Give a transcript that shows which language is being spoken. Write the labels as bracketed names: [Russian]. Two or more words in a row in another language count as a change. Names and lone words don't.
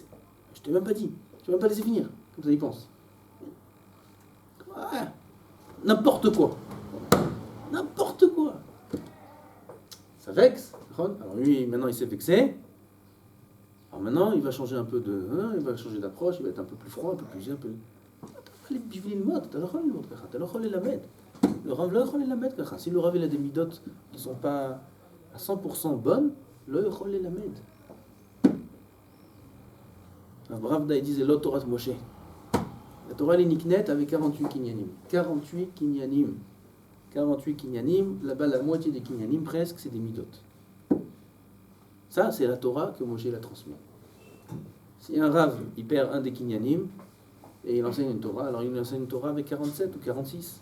[French] Je t'ai même pas dit, je t'ai même pas laissé finir, comme ça il pense. Ouais, n'importe quoi. N'importe quoi. Ça vexe. Alors lui, maintenant il s'est vexé. Alors maintenant, il va changer un peu il va changer d'approche, il va être un peu plus froid, un peu plus... [Hebrew] בשביל ללמוד, אתה לא יכול ללמוד ככה, אתה לא יכול ללמד. הרב לא יכול ללמד ככה. [French] Si le Rav il a des midotes qui ne sont pas à 100% bonnes, [Hebrew] לא יכול ללמד. [French] Rav Daï disait [Hebrew] לא תורת משה. [French] La Torah elle est niknet avec 48 kinyanim. 48 kinyanim. 48 kinyanim, là-bas la moitié des kinyanim presque, c'est des midotes. Ça, c'est la Torah que Moshe l'a transmis. Si un Rav, il perd un des kinyanim, et il enseigne une Torah, alors il enseigne une Torah avec 47 ou 46.